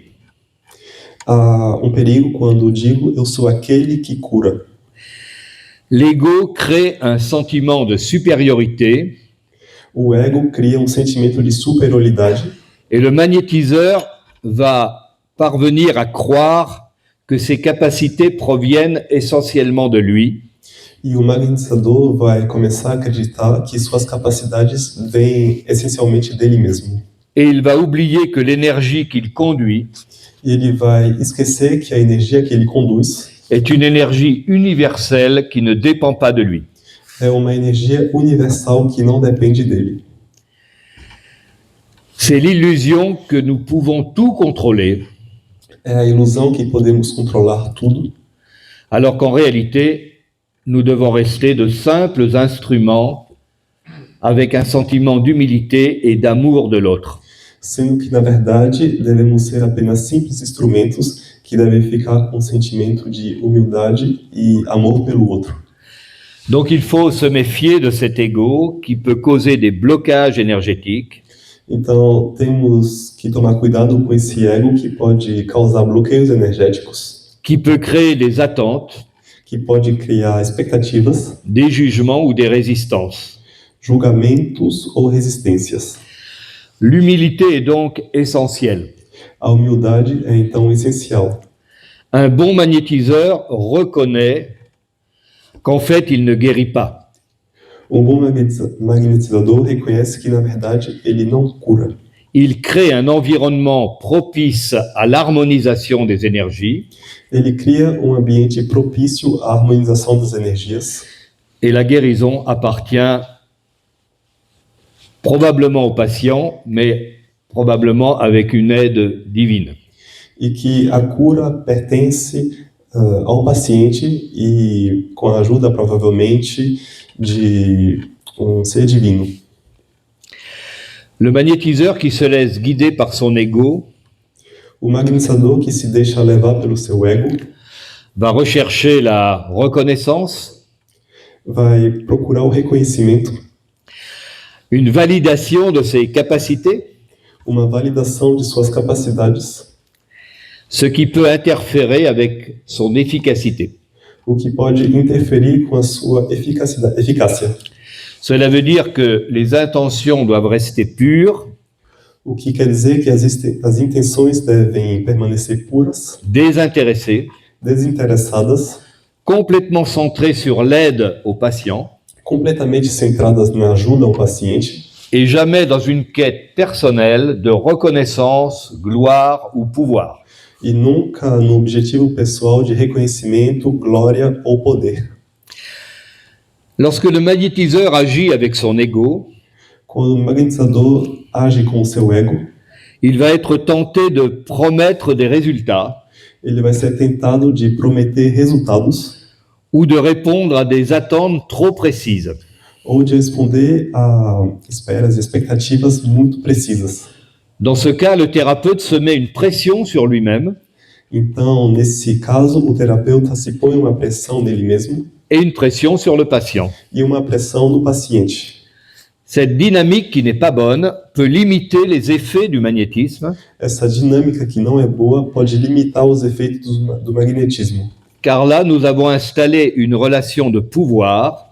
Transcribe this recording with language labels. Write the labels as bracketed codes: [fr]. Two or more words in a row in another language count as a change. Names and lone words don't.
[pt] Há um perigo quando digo eu sou aquele que cura. [fr] L'ego crée un sentiment de supériorité [pt] O ego cria um sentimento de superioridade [fr] Et le magnétiseur va parvenir à croire que ses capacités proviennent essentiellement de lui, [pt] E o magnetizador vai começar a acreditar que suas capacidades vêm essencialmente dele mesmo. [fr] et il va oublier que l'énergie qu'il conduit [pt] E ele vai esquecer que a energia que ele conduz [fr] est une énergie universelle qui ne dépend pas de lui. [pt] é uma energia universal que não depende dele. [fr] C'est l'illusion que nous pouvons tout contrôler, [pt] É a ilusão que podemos controlar tudo, [fr] alors qu'en réalité, nous devons rester de simples instruments avec un sentiment d'humilité et d'amour de l'autre. [pt] sendo que, na verdade, devemos ser apenas simples instrumentos que devem ficar com um sentimento de humildade e amor pelo outro. [fr] Donc il faut se méfier de cet ego qui peut causer des blocages énergétiques, [pt] Então, temos que tomar cuidado com esse ego que pode causar bloqueios energéticos, [fr] qui peut créer des attentes, [pt] que pode criar expectativas, [fr] des jugements ou des résistances. [pt] julgamentos ou resistências. [fr] L'humilité est donc essentielle. [pt] A humildade é, então, essencial. [fr] Un bon magnétiseur reconnaît qu'en fait, il ne guérit pas. [pt] Um bom magnetizador reconhece que, na verdade, ele não cura. [fr] Il crée un environnement propice à l'harmonisation des énergies [pt] Ele cria um ambiente propício à harmonização das energias, [fr] et la guérison appartient probablement au patient, mais probablement avec une aide divine. [pt] e que a cura pertence ao paciente e com a ajuda, provavelmente, de um ser divino. [fr] Le magnétiseur qui se laisse guider par son ego [pt] O magnetizador que se deixa levar pelo seu ego [fr] va rechercher la reconnaissance, [pt] vai procurar o reconhecimento, [fr] une validation de ses capacités, [pt] uma validação de suas capacidades, [fr] ce qui peut interférer avec son efficacité. [pt] o que pode interferir com a sua eficácia. [fr] Cela veut dire que les intentions doivent rester pures, [pt] O que quer dizer que as intenções devem permanecer puras, [fr] désintéressées, [pt] desinteressadas, [fr] complètement centrées sur l'aide au patient [pt] completamente centradas na ajuda ao paciente [fr] et jamais dans une quête personnelle de reconnaissance, gloire ou pouvoir. [pt] e nunca no objetivo pessoal de reconhecimento, glória ou poder. [fr] Lorsque le magnétiseur agit avec son ego, [pt] Quando o magnetizador age com o seu ego, [fr] il va être tenté de promettre des résultats [pt] ele vai ser tentado de prometer resultados [fr] ou de répondre à des attentes trop précises. [pt] ou de responder a esperas e expectativas muito precisas. [fr] Dans ce cas, le thérapeute se met une pression sur lui-même [pt] Então, nesse caso, o terapeuta se põe uma pressão nele mesmo [fr] et une pression sur le patient. [pt] e uma pressão no paciente. [fr] Cette dynamique qui n'est pas bonne peut limiter les effets du magnétisme, [pt] Essa dinâmica que não é boa pode limitar os efeitos do magnetismo, [fr] car là, nous avons installé une relation de pouvoir